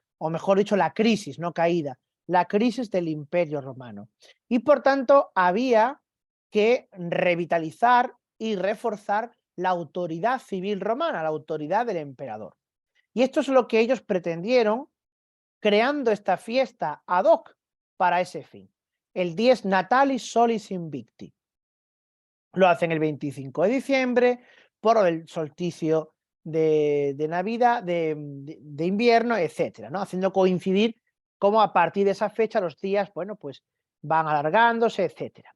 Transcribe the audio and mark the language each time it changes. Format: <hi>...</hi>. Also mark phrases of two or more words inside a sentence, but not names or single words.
<es>O mejor dicho, la crisis, no caída, la crisis del Imperio Romano. Y por tanto había que revitalizar y reforzar la autoridad civil romana, la autoridad del emperador. Y esto es lo que ellos pretendieron creando esta fiesta</es> <la>ad hoc</la> <es>para ese fin. El Dies Natalis Solis Invicti. Lo hacen el 25 de diciembre por el solsticio de Navidad, de invierno, etcétera, ¿no? Haciendo coincidir cómo a partir de esa fecha los días, bueno, pues van alargándose, etcétera.</es>